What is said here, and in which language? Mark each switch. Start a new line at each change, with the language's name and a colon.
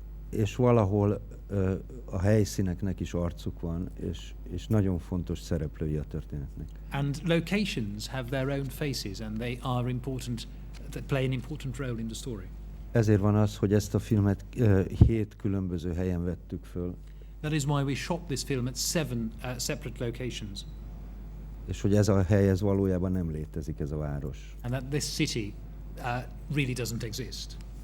Hungarian: és valahol a helyszíneknek is arcuk van, és nagyon fontos szereplői a történetnek.
English: And locations have their own faces, and they are important. They play an important role in the story.
Hungarian: Ezért van az, hogy ezt a filmet 7 különböző helyen vettük föl.
English: That is why we shot this film at 7 separate locations.
Hungarian: És hogy ez a hely, ez valójában nem létezik, ez a város.
English: And that this city really doesn't exist.